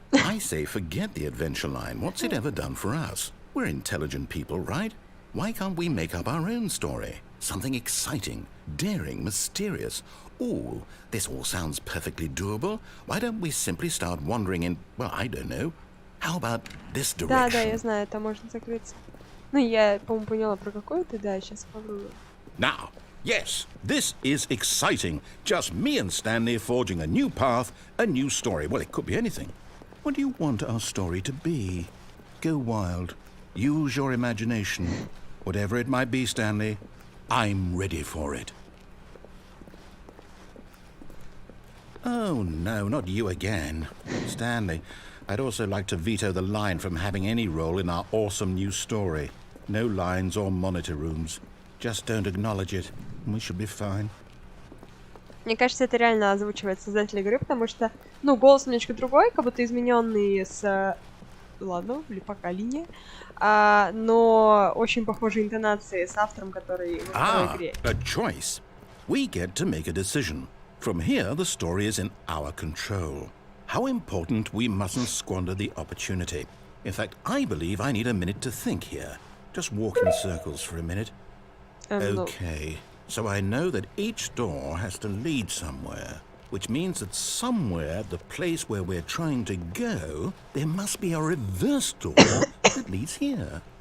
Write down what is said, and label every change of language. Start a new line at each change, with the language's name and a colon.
English: I say forget the adventure line. What's it ever done for us? We're intelligent people, right? Why can't we make up our own story? Something exciting, daring, mysterious. Ooh, this all sounds perfectly doable. Why don't we simply start wandering in, well, I don't know. How about this direction?
Russian: Да, я знаю, там можно закрыться. Ну, я, по-моему, поняла, про какой ты, да, сейчас попробую.
English: Now, yes, this is exciting. Just me and Stanley forging a new path, a new story. Well, it could be anything. What do you want our story to be? Go wild. Use your imagination. Whatever it might be, Stanley, I'm ready for it. Oh, no, not you again. Stanley, I'd also like to veto the line from having any role in our awesome new story. No lines or monitor rooms. Just don't acknowledge it, and we should be fine.
Russian: Мне кажется, это реально озвучивает создатель игры, потому что, ну, голос немножко другой, как будто измененный с... Ладно, или пока линия. Но очень похожие интонации с автором, который в игре.
English: A choice. We get to make a decision. From here, the story is in our control. How important we mustn't squander the opportunity. In fact, I believe I need a minute to think here. Just walk in circles for a minute. Okay, so I know that each door has to lead somewhere, which means that somewhere, the place where we're trying to go, there must be a reverse door that leads here.